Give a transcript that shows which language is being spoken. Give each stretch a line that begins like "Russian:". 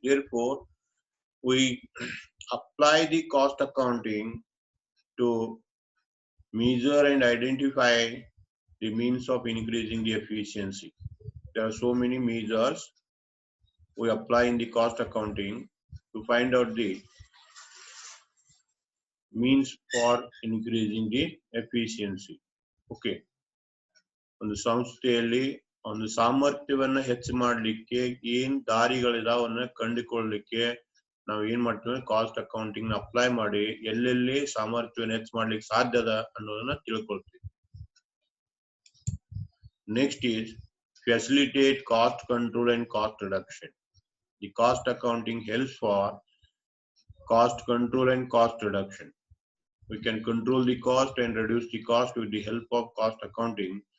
English: Therefore, we apply the cost accounting to measure and identify the means of increasing the efficiency. There are so many measures we apply in the cost accounting to find out the means for increasing the efficiency. Okay.
Kannada: ಒಂದು ಸಂಸ್ಥೆಯಲ್ಲಿ ಒಂದು ಸಾಮರ್ಥ್ಯವನ್ನ ಹೆಚ್ಚು ಮಾಡಲಿಕ್ಕೆ ಏನ್ ದಾರಿಗಳಿದಾವನ್ನ ಕಂಡುಕೊಳ್ಳಲಿಕ್ಕೆ ನಾವು ಏನ್ ಮಾಡ್ತೀವಿ, cost accounting apply ಮಾಡಿ ಎಲ್ಲೆಲ್ಲಿ ಸಾಮರ್ಥ್ಯವನ್ನು ಹೆಚ್ಚು ಮಾಡ್ಲಿಕ್ಕೆ ಸಾಧ್ಯದ ಅನ್ನೋದನ್ನ ತಿಳ್ಕೊಳ್ತೀವಿ.
English: Next is facilitate cost control and cost reduction. The cost accounting helps for cost control and cost reduction. We can control the cost and reduce the cost with the help of cost accounting.